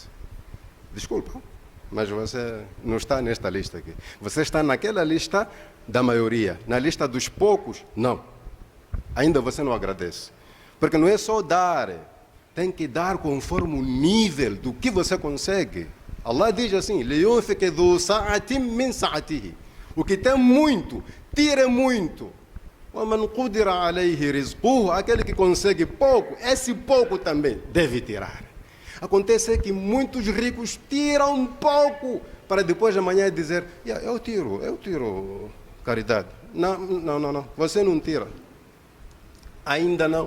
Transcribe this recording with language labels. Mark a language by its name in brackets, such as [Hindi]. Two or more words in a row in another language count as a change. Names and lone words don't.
[Portuguese] Desculpa, mas você não está nesta lista aqui. Você está naquela lista da maioria. Na lista dos poucos, não. Ainda você não agradece. Porque não é só dar, tem que dar conforme o nível do que você consegue. Allah diz assim, [Arabic] لِيُنْفِقِ ذُو سَعَةٍ مِّنْ سَعَتِهِ. [Portuguese] O que tem muito, tire muito. [Arabic] وَمَنْ قُدِرَ عَلَيْهِ رِزْقُهُ. [Portuguese] Aquele que consegue pouco, esse pouco também deve tirar. Acontece que muitos ricos tiram pouco para depois de amanhã dizer, eu tiro caridade. Não, você não tira. Ainda não.